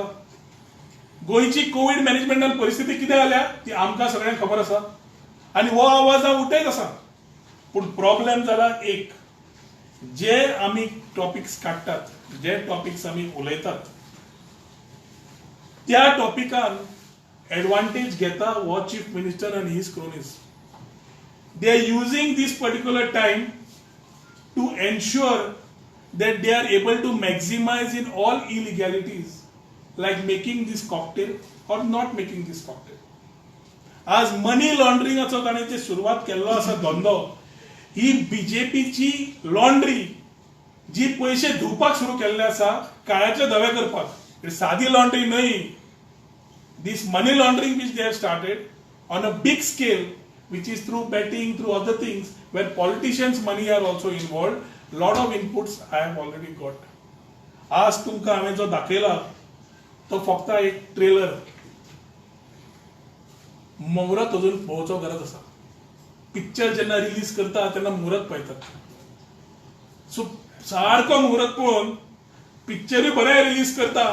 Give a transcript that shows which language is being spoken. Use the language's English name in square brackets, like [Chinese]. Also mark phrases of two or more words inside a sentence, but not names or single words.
[Konkani] गोंयची कोविड मॅनेजमेंटान परिस्थिती कितें जाल्या ती आमकां सगळ्यांक खबर आसा, आणि हो आवाज उठयत आसा. पूण प्रॉब्लेम जाला एक, जे आमी टॉपिक्स काडटात, जे टॉपिक्स आमी उलयतात, त्या टॉपिकान advantage घेता वो [English] chief minister and his cronies. They are using this particular time to ensure that they are able to maximize in all illegalities, like making this cocktail or not making this cocktail. [Konkani] आज [English] money laundering [Konkani] ताणें जे सुरवात केल्लो आसा धंदो, ही बीजेपीची लॉन्ड्री जी पैसे धुवपाक सुरू केल्ले आसा, काळ्यातले धवे करपाक, सादी लॉन्ड्री न्हय. [English] This money laundering which they have started on a big scale, which is through betting, through other things, where politicians' money are also involved. Lot of inputs I have already got. [Konkani] आज तुमकां हांवें जो दाखयला तो फक्त एक ट्रेलर. मुहूर्त अजून पळोवचो गरज आसा. पिक्चर जेन्ना रिलीज करता तेन्ना मुहूर्त पळयतात. सो सारको मुहूर्त पळोवन पिक्चरूय बरें रिलीज करता.